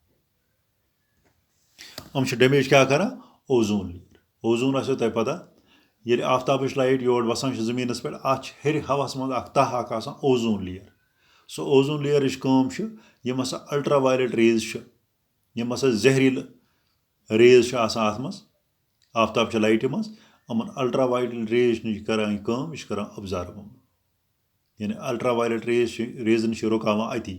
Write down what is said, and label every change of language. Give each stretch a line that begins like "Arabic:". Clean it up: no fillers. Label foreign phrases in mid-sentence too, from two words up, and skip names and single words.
Kashmiri: डैमेज क्या करान
English: ozone layer.
Kashmiri: ओजोन आसो तुम पता ییٚلہِ آفتابٕچ لایٹ یور وَسان چھِ زٔمیٖنَس پٮ۪ٹھ اَتھ چھِ ہیٚرِ ہَوہَس منٛز اَکھ تَہہ اَکھ آسان
English: ozone layer.
Kashmiri: سُہ اوزوٗن لیرٕچ کٲم چھِ یِم ہَسا
English: ultra violet rays
Kashmiri: چھِ, یِم ہَسا زہریٖلہٕ ریز چھِ آسان اَتھ منٛز آفتاب چہِ لایٹہِ منٛز, یِمَن
English: ultra violet rays
Kashmiri: چھِ کَران یہِ کٲم, یہِ چھِ کَران أبزارٕو یِم, یعنی
English: ultra violet rays
Kashmiri: چھِ رُکاوان اَتی.